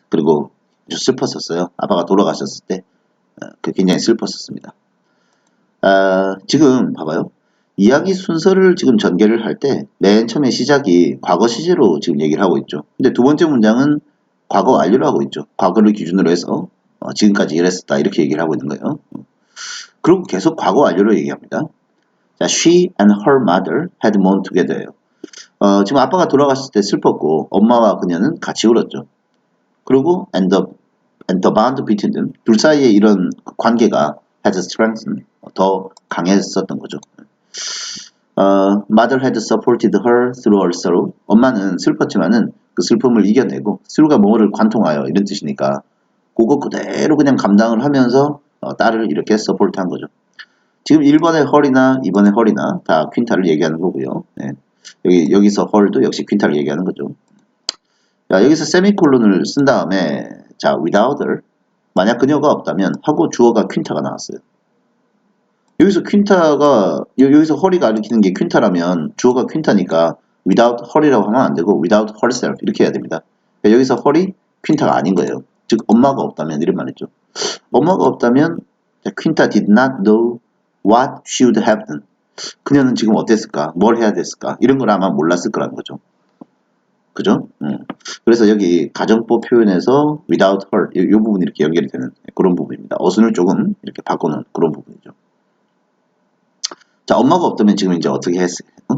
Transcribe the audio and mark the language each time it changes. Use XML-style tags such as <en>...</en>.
<ko>그리고 아주 슬펐었어요. 아빠가 돌아가셨을 때 굉장히 슬펐었습니다. 지금 봐봐요. 이야기 순서를 지금 전개를 할 때 맨 처음에 시작이 과거 시제로 지금 얘기를 하고 있죠. 근데 두 번째 문장은 과거 완료를 하고 있죠. 과거를 기준으로 해서 지금까지 이랬었다 이렇게 얘기를 하고 있는 거예요. 그리고 계속 과거 완료로 얘기합니다.</ko> <en>자, she and her mother had mourned together예요.</en> <ko>지금 아빠가 돌아갔을 때 슬펐고 엄마와 그녀는 같이 울었죠. 그리고</ko> <en>and the bond between them</en> <ko>둘 사이에 이런 관계가</ko> <en>had strengthened</en> <ko>더 강했었던 거죠.</ko> <en>Mother had supported her through her sorrow.</en> <ko>엄마는 슬펐지만은 그 슬픔을 이겨내고 through가 뭐를 관통하여 이런 뜻이니까 그거 그대로 그냥 감당을 하면서 딸을 이렇게 서포트한 거죠. 지금 1번의 헐이나 2번의 헐이나 다 퀸타를 얘기하는 거고요. 네. 여기서 헐도 역시 퀸타를 얘기하는 거죠. 자, 여기서 세미콜론을 쓴 다음에 자,</ko> <en>without her</en> <ko>만약 그녀가 없다면 하고 주어가 퀸타가 나왔어요. 여기서 퀸타가 여기서 헐이 가리키는 게 퀸타라면 주어가 퀸타니까</ko> <en>without her</en> <ko>이라고 하면 안 되고</ko> <en>without herself</en> <ko>이렇게 해야 됩니다. 그러니까 여기서 헐이 퀸타가 아닌 거예요. 즉 엄마가 없다면 이런 말이죠. 엄마가 없다면</ko> <en>퀸타 did not know what she would have done.</en> <ko>그녀는 지금 어땠을까? 뭘 해야 됐을까? 이런 걸 아마 몰랐을 거라는 거죠. 그죠? 그래서 여기 가정법 표현에서</ko> <en>without her</en> <ko>이 부분이 이렇게 연결이 되는 그런 부분입니다. 어순을 조금 이렇게 바꾸는 그런 부분이죠. 자, 엄마가 없다면 지금 이제 어떻게 했을까?</ko>